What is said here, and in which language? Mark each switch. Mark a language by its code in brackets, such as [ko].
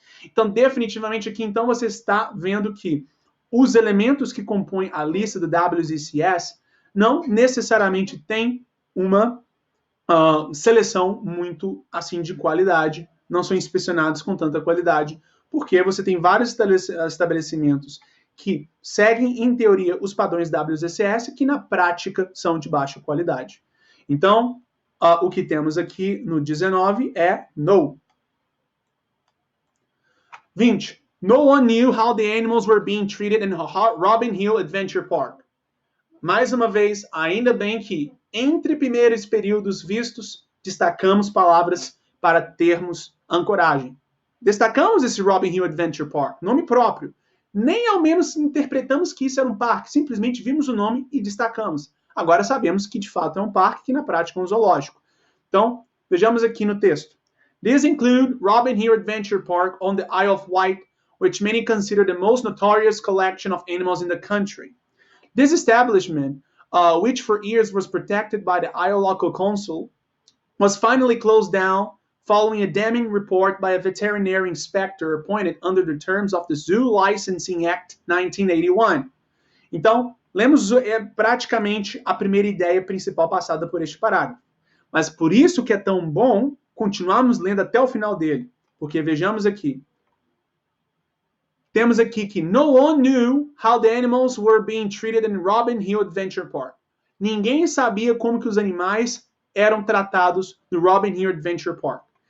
[pt] Então, definitivamente aqui, então, você está vendo que os elementos que compõem a lista do WZCS não necessariamente têm uma seleção muito, assim, de qualidade, não são inspecionados com tanta qualidade, porque você tem vários estabelecimentos que seguem, em teoria, os padrões WZCS, que na prática são de baixa qualidade. Então, o que temos aqui no 19 é no. 20. [en] No one knew how the animals were being treated in Robin Hill Adventure Park. [pt] Mais uma vez, ainda bem que, entre primeiros períodos vistos, destacamos palavras para termos ancoragem. Destacamos esse Robin Hill Adventure Park, nome próprio. Nem ao menos interpretamos que isso era um parque, simplesmente vimos o nome e destacamos. Agora sabemos que de fato é um parque, que na prática é um zoológico. Então, vejamos aqui no texto. [en] These include Robin Hill Adventure Park on the Isle of Wight, which many consider the most notorious collection of animals in the country. This establishment, which for years was protected by the Isle Local Council, was finally closed down following a damning report by a veterinary inspector appointed under the terms of the Zoo Licensing Act 1981. [pt] Então, lemos praticamente a primeira ideia principal passada por este parágrafo. Mas por isso que é tão bom continuarmos lendo até o final dele. Porque vejamos aqui. Temos aqui que [en] no one knew how the animals were being treated in Robin Hill Adventure Park. [pt] Ninguém sabia como que os animais eram tratados no Robin Hill Adventure Park.